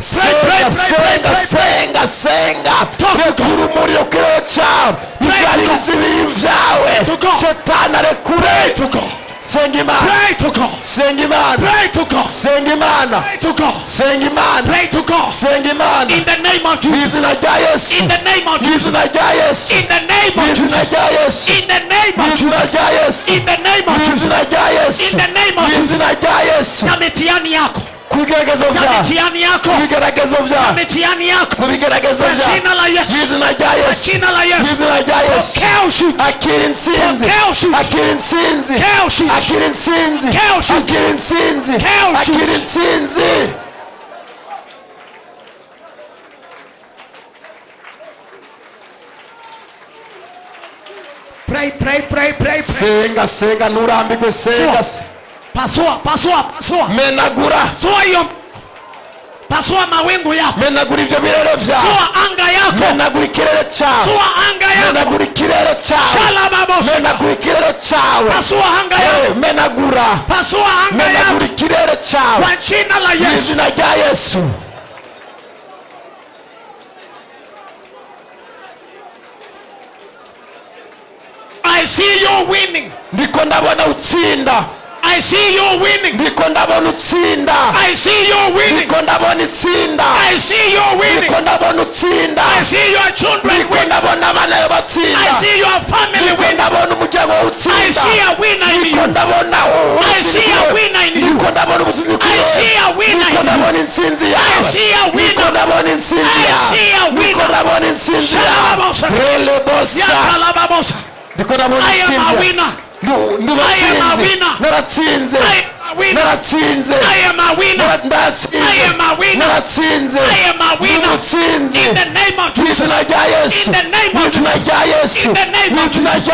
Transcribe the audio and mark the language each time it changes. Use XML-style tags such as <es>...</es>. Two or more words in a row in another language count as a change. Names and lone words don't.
<rn>Senga rekura umuriro kirere cyawe, ibyari bizibiri vyawe shetani arekure. Senga Imana,</rn> <en>pray to God,</en> <rn>senga Imana,</rn> <en>pray to God,</en> <rn>senga Imana,</rn> <en>pray to God,</en> <rn>senga Imana,</rn> <en>pray to God,</en> <rn>senga Imana,</rn> <en>in the name of Jesus,</en> <rn>izina rya Yesu,</rn> <en>in the name of Jesus,</en> <rn>izina rya Yesu,</rn> <en>in the name of Jesus,</en> <rn>izina rya Yesu,</rn> <en>in the name of</en> <rn>izina</rn> <en>Jesus,</en> <rn>rya Yesu,</rn> <en>in the name of Jesus,</en> <rn>izina rya Yesu,</rn> <en>in the name of Jesus,</en> <rn>izina rya Yesu.</rn> <sw>na mitihani yako,</sw> <rn>Kubigeragezo vya,</rn> <sw>mitihani yako,</sw> <rn>kubigeragezo vya,</rn> <sw>mitihani yako,</sw> <rn>kubigeragezo vya,</rn> <sw>kwa jina la Yesu,</sw> <rn>izina rya Yesu,</rn> <sw>jina la Yesu,</sw> <rn>izina rya Yesu.</rn> <sw>pokea ushindi,</sw> <rn>Akira intsinzi,</rn> <sw>pokea ushindi,</sw> <rn>akira intsinzi,</rn> <sw>pokea ushindi,</sw> <rn>akira intsinzi,</rn> <sw>pokea ushindi,</sw> <rn>akira intsinzi,</rn> <sw>pokea ushindi,</sw> <rn>akira intsinzi.</rn> <en>pray.</en> <rn>Senga nurambirwe, senga.</rn> <sw>Pasua.</sw> <rn>Menagura.</rn> <sw>Pasua hiyo. Pasua mawingu yako.</sw> <rn>Menagura ibyo birero vyawe.</rn> <sw>Pasua anga yako.</sw> <rn>Menagura ikirere cyawe.</rn> <sw>Pasua anga yako.</sw> <rn>Menagura ikirere cyawe. Shalababosha. Menagura ikirere cyawe.</rn> <sw>Pasua anga yako.</sw> <rn>Menagura.</rn> <sw>Pasua anga yako.</sw> <rn>Menagura ikirere cyawe.</rn> <sw>Kwa jina la Yesu.</sw> <rn>Izina rya Yesu.</rn> <en>I see you winning.</en> <rn>Ndiko ndabona utsinda.</rn> <en>I see you winning.</en> <rn>Ndiko ndabona utsinda.</rn> <en>I see you winning.</en> <rn>Ndiko ndabona itsinda.</rn> <en>I see you winning.</en> <rn>Ndiko ndabona utsinda.</rn> <en>I see your children</en> <rn>Ndiko</rn> <en>winning.</en> <rn>ndabona abana yawe batsinda.</rn> <en>I see your family</en> <rn>Ndiko</rn> <en>winning.</en> <rn>ndabona umuryango wawe utsinda.</rn> <en>I see a winner in</en> <rn>Ndiko</rn> <en>you.</en> <rn>ndabona</rn> <en>I see a winner in you.</en> <rn>Ndiko ndabona ubutsinzi</rn> <en>I see a winner</en> <rn>Ndiko</rn> <en>in</en> <rn>ndabona</rn> <en>you.</en> <rn>intsinzi</rn> <en>I</en> <rn>yawe.</rn> <en>see a</en> <rn>Ndiko</rn> <en>winner.</en> <rn>ndabona intsinzi</rn> <en>I</en> <rn>yawe.</rn> <en>see a winner.</en> <rn>Ndiko ndabona intsinzi yawe. Shalababosa. Relebosa. Yakalababosa. Ndiko ndabona</rn> <en>I am</en> <rn>intsinzi</rn> <en>a</en> <rn>yawe.</rn> <en>winner.</en> <rn>Ndubatsinze.</rn> <en>I am a winner.</en> <rn>Naratsinze.</rn> <en>I am a naratsinze, I am a winner.</en> <rn>ndatsinze,</rn> <en>I am a winner.</en> <rn>naratsinze,</rn> <en>I am a winner.</en> <rn>mutsinze,</rn> <en>In the name of Jesus.</en> <rn>mwizina rya Yesu,</rn> <en>In the name of</en> <rn>mwizina</rn> <en>Jesus.</en> <rn>rya Yesu,</rn> <en>In the name of</en> <rn>mwizina</rn> <en>Jesus.</en>